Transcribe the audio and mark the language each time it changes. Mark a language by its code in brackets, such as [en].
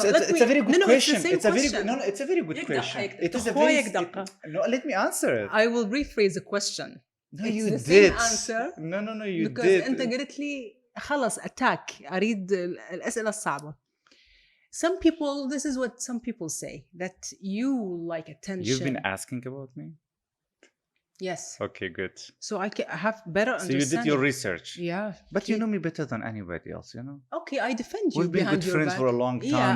[en] It's a very good question. It's a very good question. It is a very no. Let me answer it. I will rephrase the question. No, you did. Answer. No, you because did. [ar] أنت قلت لي خلص attack. أريد الأسئلة الصعبة. [en] This is what some people say, that you like attention. You've been asking about me? Yes. Okay, good. So I have better understanding. So you did your research. Yeah. But you know me better than anybody else, you know? Okay, I defend you We've been good friends for a long time.